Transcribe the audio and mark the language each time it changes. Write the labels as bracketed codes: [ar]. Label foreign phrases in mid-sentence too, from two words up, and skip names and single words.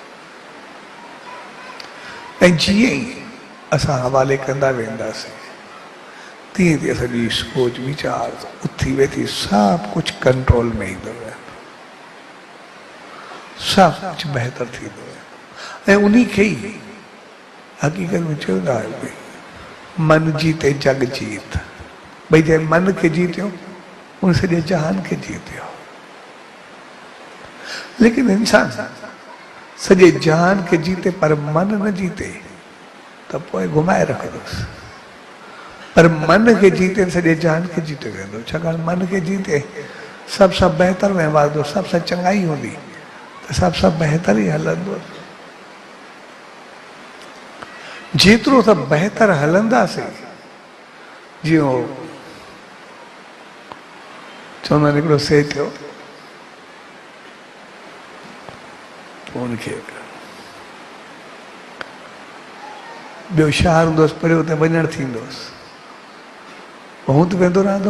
[sd] ऐं जीअं ई असां हवाले कंदा वेंदासीं तीअं तीअं असांजी सोच वीचार उथी वेठी सभु कुझु कंट्रोल में ईंदो वेंदो, सभु कुझु बहितर थींदो वेंदो। ऐं उन्ही खे ई हक़ीक़त में चवंदा आहियो भई [hi] मन जीते जग जीत, [sd] भई जंहिं मन खे जीतियो उन सॼे जहान खे जीते हो। लेकिन इंसान सॼे जहान खे जीते पर मन न जीते त पोइ घुमाए रखंदुसि। पर मन खे जीते सॼे जहान खे जीते वेंदो। छाकाणि मन खे जीते सब सां बहितर व्यवहार दो, सब सां चङाई हूंदी त सब सां बहितर ई हलंदो। जेतिरो त बहितर हलंदासीं, जीअं चवंदा आहिनि हिकिड़ो से थियो, उनखे ॿियो शहर हूंदोसि परियो त वञणु थींदोसि, हूं त वेंदो रहंदो।